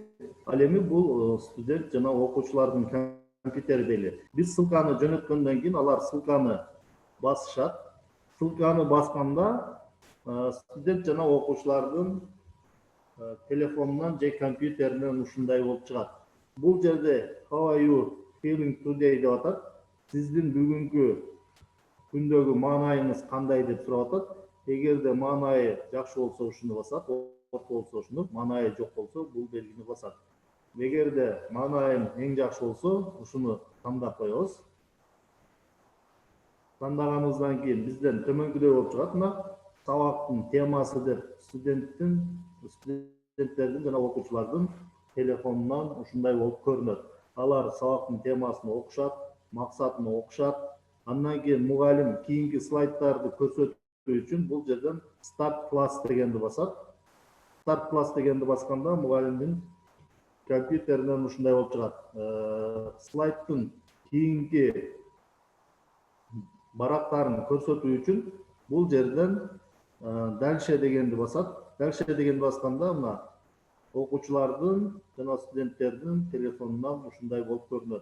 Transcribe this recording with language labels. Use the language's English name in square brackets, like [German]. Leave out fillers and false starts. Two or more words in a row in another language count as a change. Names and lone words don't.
[Kyrgyz] Ал эми бул студент жана окуучулардын компьютери дейли. Биз ссылканы жөнөткөндөн кийин алар ссылканы басышат. Ссылканы басканда студент жана окуучулардын телефонунан же компьютеринен ушундай болуп чыгат. Бул жерде [English] How are you feeling today [Kyrgyz] деп атат. Сиздин бүгүнкү күндөгү маанайыңыз кандай деп сурап атат. Эгерде маанайы жакшы болсо ушуну басат, орто болсо ушуну, маанайы жок болсо бул белгини басат. Эгерде маанайым эң жакшы болсо ушуну тандап коебуз. Тандаганыбыздан кийин бизден төмөнкүдөй болуп чыгат. Мына сабактын темасы деп студенттердин жана окуучулардын телефонунан ушундай болуп көрүнөт. Алар сабактын темасын окушат, максатын окушат. Андан кийин мугалим кийинки слайдтарды көрсөтүү үчүн бул жерден [English] Start Class [Kyrgyz] дегенди басат. [English] Start class [Kyrgyz] дегенди басканда мугалимдин компьютеринен ушундай болуп чыгат. Слайдтын кийинки барактарын көрсөтүү үчүн бул жерден дальше дегенди басат. Дальше дегенди басканда мына окуучулардын жана студенттердин телефонунан ушундай болуп көрүнөт.